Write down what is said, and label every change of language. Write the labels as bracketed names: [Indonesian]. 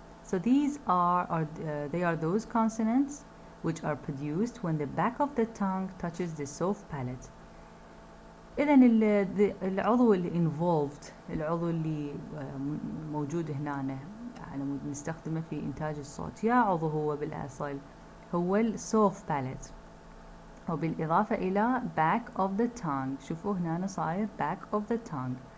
[English] So these they are those consonants which are produced when the back of the tongue touches the soft palate. [Arabic] إذا العضو اللي involved، العضو اللي موجود هنا يعني نستخدمه في إنتاج الصوت، يا عضو هو بالأصل هو soft palate، وبالإضافة إلى [English] back of the tongue. [Arabic] شوفوا هنا صاير [English] back of the tongue.